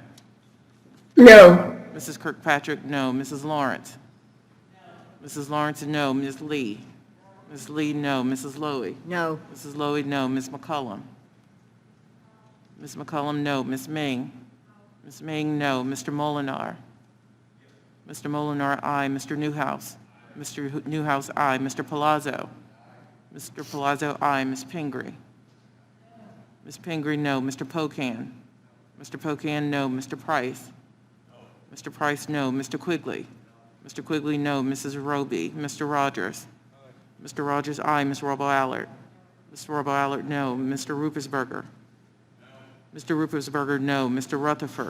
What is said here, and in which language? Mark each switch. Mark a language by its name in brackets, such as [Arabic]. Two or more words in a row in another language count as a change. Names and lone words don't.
[English] No. Mrs. Kirkpatrick, no. Mrs. Lawrence. Mrs. Lawrence, no. Ms. Lee. Ms. Lee, no. Mrs. Lowy. No. Mrs. Lowy, no. Ms. McCullum. Ms. McCullum, no. Ms. Ming. Ms. Ming, no. Mr. Molinar. Mr. Molinar, aye. Mr. Newhouse. Mr. Newhouse, aye. Mr. Palazzo. Mr. Palazzo, aye. Ms. Pingree. Ms. Pingree, no. Mr. Pocan. Mr. Pocan, no. Mr. Price. Mr. Price, no. Mr. Quigley. Mr. Quigley, no. Mrs. Roby. Mr. Rogers. Mr. Rogers, aye. Ms. Robo-Allard. Mr. Robo-Allard, no. Mr. Ruppersberger. Mr. Ruppersberger, no. Mr. Rutherford.